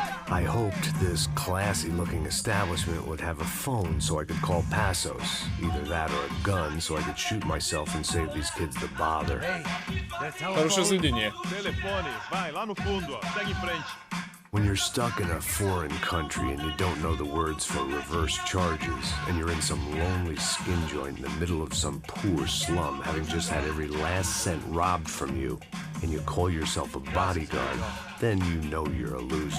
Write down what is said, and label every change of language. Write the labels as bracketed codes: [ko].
[en] I hoped this classy-looking establishment would have a phone so I could call Passos. Either that or a gun so I could shoot myself and save these kids the bother. [ru] Хорошее заведение. [pt] Telefone, vai lá no fundo, ó. Segue em frente. [en] When you're stuck in a foreign country and you don't know the words for reverse charges, and you're in some lonely skin joint in the middle of some poor slum, having just had every last cent robbed from you, and you call yourself a bodyguard, then you know you're a loser.